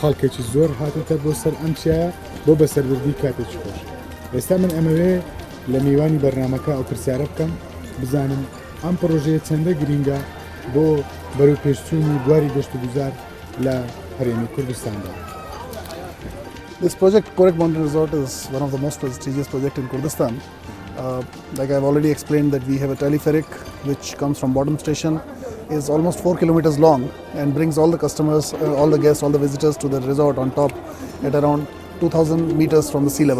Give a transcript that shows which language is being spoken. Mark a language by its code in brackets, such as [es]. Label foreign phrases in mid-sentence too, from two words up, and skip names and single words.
[ckb] خەڵکێکی زۆر هاتوتە بۆ سەر ئەم چیایە بۆ بەسەربردی کاتێکی خۆش. ئێستا من ئەمەوێ لە میوانی بەرنامەکە ئەو پرسیارە بکەم بزانم ئەم پرۆژەیە چەندە گرینگە بۆ بەرەو پێشچوونی بواری گەشت و گوزار لە هەرێمی کوردستاندا. [en] This project, Korek Mountain Resort, is one of the most prestigious projects in Kurdistan. Like I've already explained, that we have a telepheric which comes from bottom station, is almost 4 kilometers long and brings all the customers, all the guests, all the visitors to the resort on top at around 2,000 meters from the sea level.